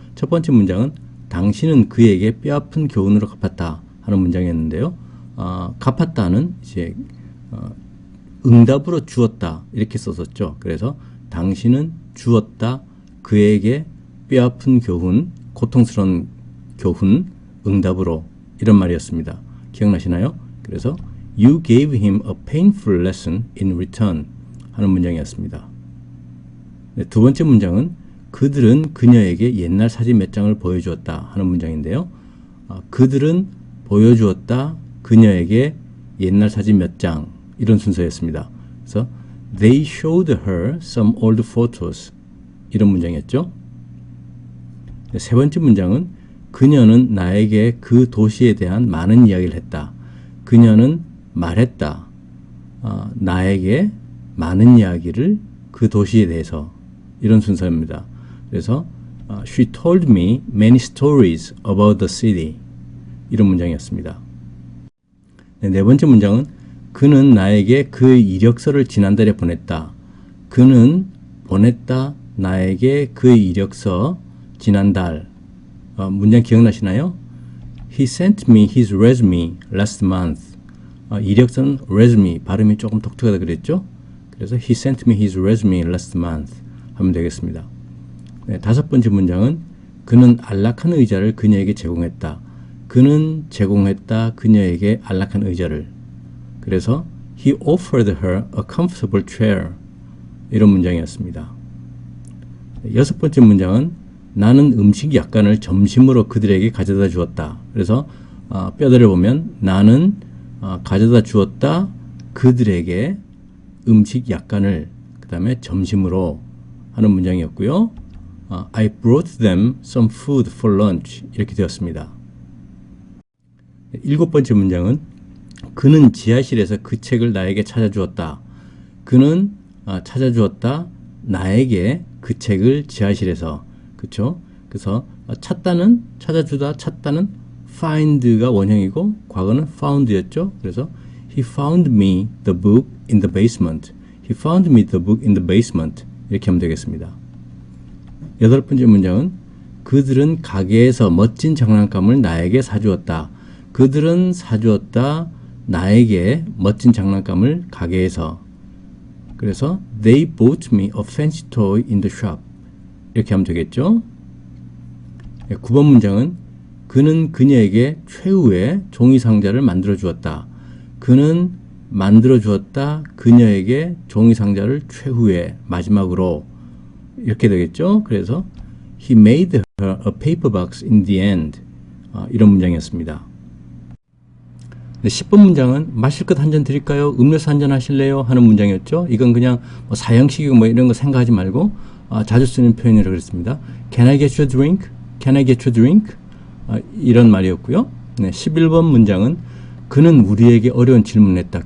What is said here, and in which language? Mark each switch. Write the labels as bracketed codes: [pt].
[ko] 첫 번째 문장은 당신은 그에게 뼈아픈 교훈으로 갚았다 하는 문장이었는데요. 갚았다는 이제 응답으로 주었다 이렇게 썼었죠. 그래서 당신은 주었다 그에게 뼈아픈 교훈, 고통스러운 교훈, 응답으로 이런 말이었습니다. 기억나시나요? 그래서 [en] You gave him a painful lesson in return [ko] 하는 문장이었습니다. 네, 두 번째 문장은 그들은 그녀에게 옛날 사진 몇 장을 보여주었다 하는 문장인데요. 그들은 보여주었다 그녀에게 옛날 사진 몇 장 이런 순서였습니다. 그래서 [en] They showed her some old photos [ko] 이런 문장이었죠. 네, 세 번째 문장은 그녀는 나에게 그 도시에 대한 많은 이야기를 했다. 그녀는 말했다. 나에게 많은 이야기를 그 도시에 대해서 이런 순서입니다. 그래서 [en] She told me many stories about the city [ko] 이런 문장이었습니다. 네 번째 문장은 그는 나에게 그 이력서를 지난달에 보냈다. 그는 보냈다 나에게 그 이력서 지난달 문장 기억나시나요? [en] He sent me his resume last month. [ko] 이력서는 resume 발음이 조금 독특하다 그랬죠? [en] 그래서 he sent me his resume last month [ko] 하면 되겠습니다. 네, 다섯 번째 문장은 그는 안락한 의자를 그녀에게 제공했다. 그는 제공했다 그녀에게 안락한 의자를. [en] 그래서 he offered her a comfortable chair [ko] 이런 문장이었습니다. 네, 여섯 번째 문장은 나는 음식 약간을 점심으로 그들에게 가져다 주었다. 그래서 뼈대를 보면 나는 가져다 주었다 그들에게 음식 약간을 그 다음에 점심으로 하는 문장이었고요. [en] I brought them some food for lunch [ko] 이렇게 되었습니다. 일곱 번째 문장은 그는 지하실에서 그 책을 나에게 찾아주었다. 그는 찾아주었다 나에게 그 책을 지하실에서 그쵸? 그래서 찾다는 찾아주다 찾다는 find가 원형이고 과거는 found였죠. [en] 그래서 He found me the book in the basement. He found me the book in the basement. [ko] 이렇게 하면 되겠습니다. 여덟 번째 문장은 그들은 가게에서 멋진 장난감을 나에게 사주었다. 그들은 사주었다 나에게 멋진 장난감을 가게에서. [en] 그래서 They bought me a fancy toy in the shop. [ko] 이렇게 하면 되겠죠. 9번 문장은 그는 그녀에게 최후의 종이 상자를 만들어 주었다. 그는 만들어 주었다. 그녀에게 종이 상자를 최후의 마지막으로 이렇게 되겠죠. [en] 그래서 He made her a paper box in the end. [ko] 이런 문장이었습니다. 네, 10번 문장은 마실 것 한 잔 드릴까요? 음료수 한 잔 하실래요? 하는 문장이었죠. 이건 그냥 뭐 사형식이고 뭐 이런 거 생각하지 말고 자주 쓰는 표현이라고 그랬습니다. [en] Can I get you a drink? Can I get you a drink? [ko] 이런 말이었고요. 네, 11번 문장은 그는 우리에게 어려운 질문을 했다.